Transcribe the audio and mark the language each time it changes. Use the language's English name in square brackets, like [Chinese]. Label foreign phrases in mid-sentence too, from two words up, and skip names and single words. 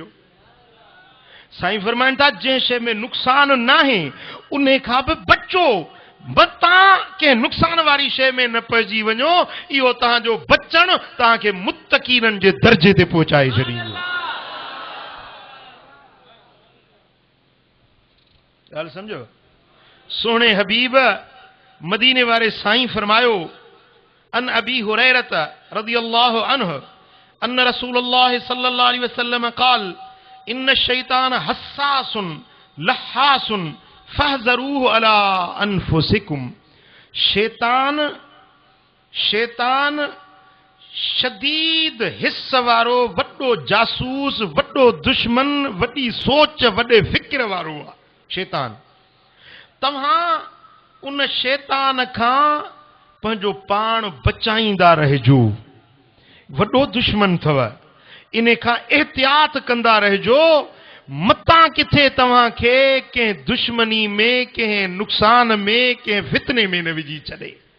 [Sindhi] साईं फरमाइनि था जंहिं शइ में नुक़सान न आहे उन खां बि बचो, मतां कंहिं नुक़सान वारी शइ में न पइजी वञो। इहो तव्हांजो बचण तव्हांखे मुत्तक़ीननि जे दर्जे ते पहुचाए छॾींदो। ॻाल्हि सम्झो। सोणे हबीब मदीने वारे साईं फरमायो, [Arabic] عن أبي هريرة رضي الله عنه أن رسول الله صلى الله عليه وسلم قال إن شيطان حساس لحاس فاحذروه على أنفسكم. [Sindhi] शैतान शदीद हिस्स वारो वॾो जासूस, वॾो दुश्मन, वॾी सोच, वॾे फिक्र वारो आहे शैतान। तव्हां उन शैतान खां पंहिंजो पाण बचाईंदा रहिजो, वॾो दुश्मन अथव, इन खां एहतियात कंदा रहिजो, मतां किथे तव्हांखे कंहिं दुश्मनी में, कंहिं नुक़सान में, कंहिं फितने में न विझी छॾे।